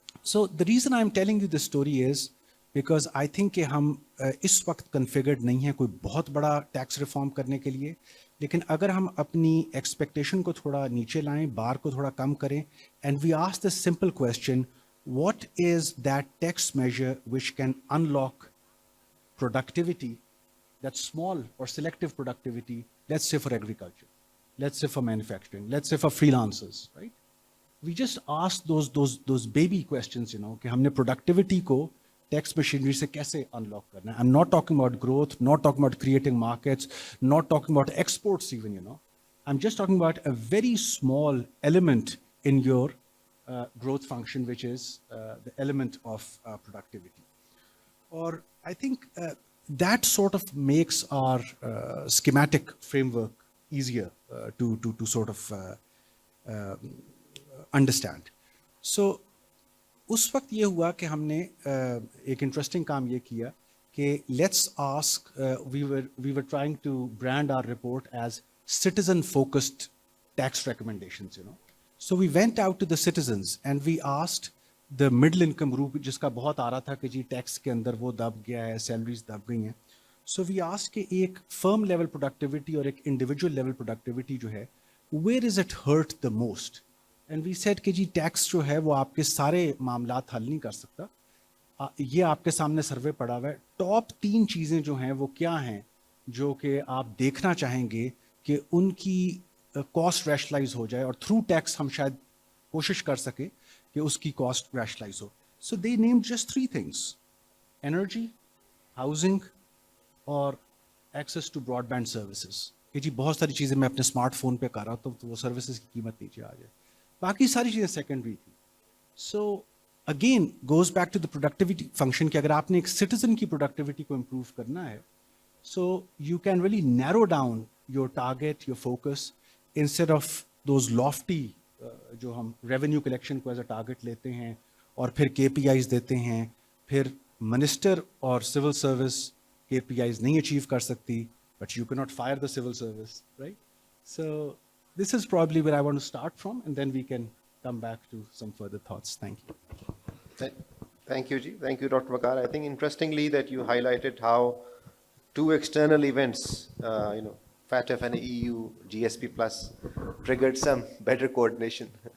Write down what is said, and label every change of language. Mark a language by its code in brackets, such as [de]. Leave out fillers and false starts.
[en] So the reason I'm telling you this story is because I think [ur] کہ ہم اس وقت configured نہیں ہیں کوئی بہت بڑا ٹیکس ریفارم کرنے کے لیے, لیکن اگر ہم اپنی ایکسپیکٹیشن کو تھوڑا نیچے لائیں, بار کو تھوڑا کم کریں, [en] And we ask this simple question, what is that tax measure which can unlock productivity, that small or selective productivity, let's say for agriculture, let's say for manufacturing, let's say for freelancers, right? We just ask those baby questions, you know, [ur] کہ ہم نے productivity کو tax machinery سے کیسے unlock کرنا ہے. [en] I'm not talking about growth, not talking about creating markets, not talking about exports even, you know. I'm just talking about a very small element in your growth function, which is the element of productivity. Or I think that sort of makes our schematic framework easier to sort of understand. So [ur] اس وقت یہ ہوا کہ ہم نے ایک interesting کام یہ کیا کہ [en] Let's ask, we were trying to brand our report as citizen focused tax recommendations, you know. So we went out to the citizens and we asked the middle income group [ur] جس کا بہت آ رہا تھا کہ جی tax کے اندر وہ دب گیا ہے, سیلریز دب گئی ہیں. [en] So we asked کہ ایک firm level productivity اور ایک individual level productivity جو ہے, where is it hurt the most? And we said [ur] کہ جی ٹیکس جو ہے وہ آپ کے سارے معاملات حل نہیں کر سکتا. یہ آپ کے سامنے سروے پڑا ہوا ہے. ٹاپ 3 چیزیں جو ہیں وہ کیا ہیں جو کہ آپ دیکھنا چاہیں گے کہ ان کی کاسٹ ریشنلائز ہو جائے, اور تھرو ٹیکس ہم شاید کوشش کر سکیں کہ اس کی کاسٹ ریشنلائز ہو. [en] So they name just 3 things: energy, housing اور access to broadband services. [ur] کہ جی بہت ساری چیزیں میں اپنے اسمارٹ فون پہ کر رہا ہوں تو وہ سروسز کی قیمت نیچے آ جائے, باقی ساری چیزیں سیکنڈری تھی. [en] so again goes back to the productivity function [ur] کہ اگر آپ نے ایک سٹیزن کی پروڈکٹیوٹی کو امپروو کرنا ہے, [en] so you can really narrow down your target, your focus, instead of those lofty [ur] جو ہم ریونیو کلیکشن کو ایز اے ٹارگیٹ لیتے ہیں اور پھر کے پی آئیز دیتے ہیں, پھر منسٹر اور سول سروس کے پی آئیز نہیں اچیو کر سکتی, [en] But you can not fire the civil service, right. So this is probably where I want to start from, and then we can come back to some further thoughts. Thank you. Thank you, Ji. Thank you, Dr. Waqar. I think interestingly that you highlighted how 2 external events, FATF and EU GSP Plus, triggered some better coordination.